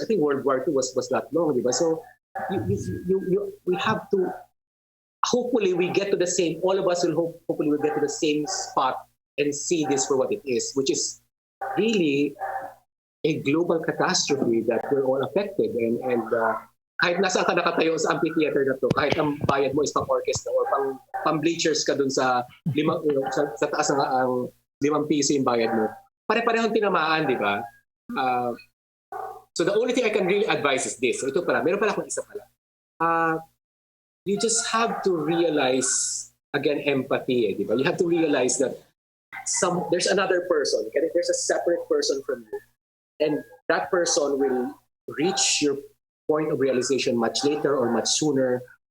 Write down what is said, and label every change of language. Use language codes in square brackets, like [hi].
[en] I think World War II was that long, di ba? So we have to, hopefully we get to the same, all of us will hopefully we get to the same spot and see this for what it is, which is really a global catastrophe that we're all affected. [tl] And kahit nasaan ka nakatayo sa amphitheater na to, kahit ang bayad mo is pang orchestra or pang bleachers ka dun sa sa taas ng ang 5 piso yung bayad mo, pare-parehong tinamaan, di ba? [en] So the only thing I can really advise is this. [tl] So ito pala, meron pala akong isa pala. [en] You just have to realize, again, empathy, di ba? You have to realize that there's another person, okay? There's a separate person from you. And that person will reach your point of realization much later or much sooner.